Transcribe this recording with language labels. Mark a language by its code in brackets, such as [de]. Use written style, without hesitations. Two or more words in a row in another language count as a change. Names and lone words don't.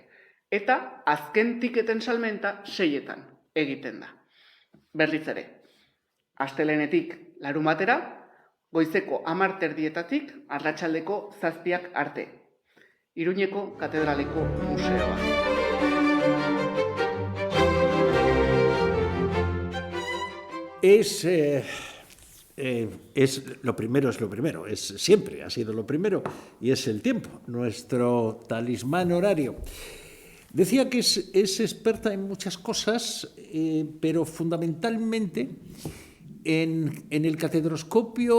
[eu] Eta azken tiketen salmenta 6 egiten da. Berriz ere, astelehenetik larun batera, goizeko 10:00 arratsaldeko 7 arte. Iruñeko Katedraleko Museoa. [es] Es lo primero, siempre ha sido lo primero, y es el tiempo, nuestro talismán horario. Decía que es experta en muchas cosas, pero fundamentalmente en el catedroscopio.